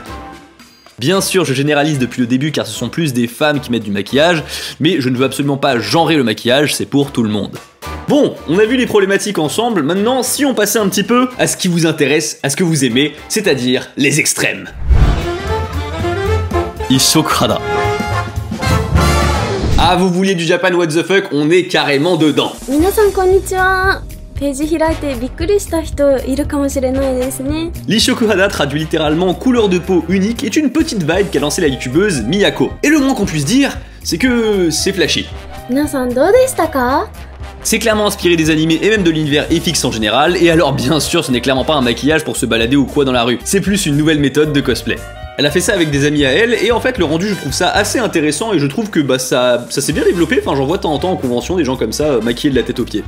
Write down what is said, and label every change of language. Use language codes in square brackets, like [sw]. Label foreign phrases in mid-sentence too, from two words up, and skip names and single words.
[fr] Bien sûr, je généralise depuis le début car ce sont plus des femmes qui mettent du maquillage, mais je ne veux absolument pas genrer le maquillage, c'est pour tout le monde. Bon, on a vu les problématiques ensemble, maintenant si on passait un petit peu à ce qui vous intéresse, à ce que vous aimez, c'est-à-dire les extrêmes. Ishokuhara. Ah, vous vouliez du Japan [en] what the fuck, [fr] on est carrément dedans. [ja] 皆さんこんにちは。ページ開いてびっくりした人いるかもしれないですね。 [fr] L'Ishokuhara traduit littéralement couleur de peau unique est une petite vibe qu'a lancée la youtubeuse Miyako. Et le moins qu'on puisse dire, c'est que c'est flashy. [ja] 皆さんどうでしたか？ [fr] C'est clairement inspiré des animés et même de l'univers FX en général, et alors bien sûr ce n'est clairement pas un maquillage pour se balader ou quoi dans la rue, c'est plus une nouvelle méthode de cosplay. Elle a fait ça avec des amis à elle, et en fait le rendu je trouve ça assez intéressant et je trouve que bah ça s'est bien développé, enfin j'en vois de temps en temps en convention des gens comme ça maquillés de la tête aux pieds.